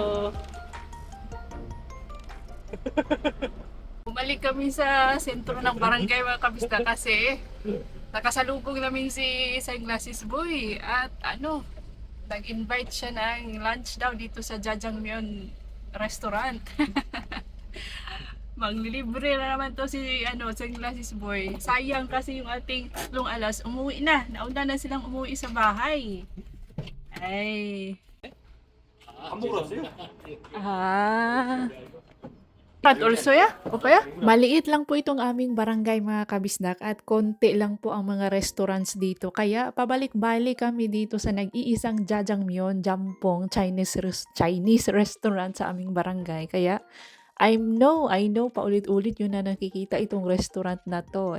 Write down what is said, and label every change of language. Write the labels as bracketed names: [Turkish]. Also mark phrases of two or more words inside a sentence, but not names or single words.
[Filipino] Bumalik kami sa sentro ng barangay, mga kabista, kasi nakasalubong namin si Sunglasses Boy at nag-invite siya ng lunch daw dito sa Jajangmyeon restaurant. Maglilibre na naman to si Sunglasses Boy. Sayang kasi yung ating 3 alas umuwi na. Nauna na silang umuwi sa bahay. Ay. [Korean] 안 먹으러 왔어요? Ah. [English] also, yeah? Okay? [Filipino] Maliit lang po itong aming barangay mga kabisdak at konti lang po ang mga restaurants dito. Kaya pabalik-balik kami dito sa nag-iisang Jajangmyeon Jampong Chinese restaurant sa aming barangay. Kaya [English] I know, [Filipino] paulit-ulit yun na nakikita itong restaurant na to.